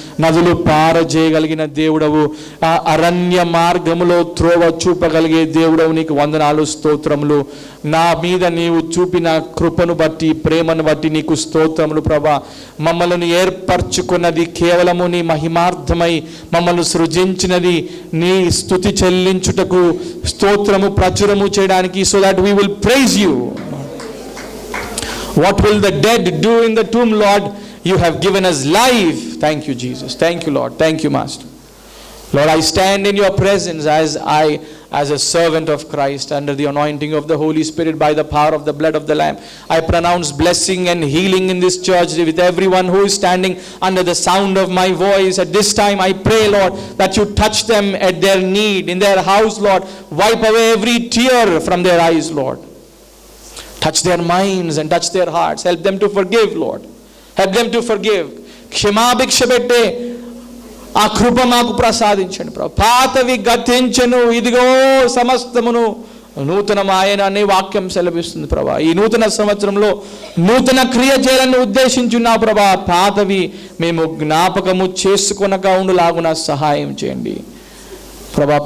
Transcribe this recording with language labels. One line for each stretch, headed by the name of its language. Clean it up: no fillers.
Telugu: నదులు పారజేయగలిగిన దేవుడవు, ఆ అరణ్య మార్గములో త్రోవ చూపగలిగే దేవుడవు, నీకు వందనాలు స్తోత్రములు. నా మీద నీవు చూపిన కృపను బట్టి, ప్రేమను బట్టి నీకు స్తోత్రములు ప్రభా. మమ్మల్ని ఏర్పరచుకున్నది కేవలము నీ మహిమార్థమై, మమ్మల్ని సృజించినది నీ స్తుతి చెల్లించుటకు, స్తోత్రము ప్రచురము చేయడానికి.
English: So that we will praise you. What will the dead do in the tomb, Lord? You have given us life. Thank you, Jesus. Thank you, Lord. Thank you, Master. Lord, I stand in your presence as a servant of Christ under the anointing of the Holy Spirit by the power of the blood of the Lamb. I pronounce blessing and healing in this church with everyone who is standing under the sound of my voice. At this time, I pray, Lord, that you touch them at their need, in their house, Lord. Wipe away every tear from their eyes, Lord. Touch their minds and touch their hearts. Help them to forgive, Lord. Help them to forgive.
Telugu: క్షమాభిక్ష పెట్టే ఆ కృప మాకు ప్రసాదించండి ప్రభు. పాతవి గతించెను, ఇదిగో సమస్తమును నూతనమాయన అనే వాక్యం సెలవిస్తుంది ప్రభా. ఈ నూతన సంవత్సరంలో నూతన క్రియ చేయాలని ఉద్దేశించున్నావు ప్రభా. పాతవి మేము జ్ఞాపకము చేసుకొనక ఉండులాగున సహాయం చేయండి ప్రభా.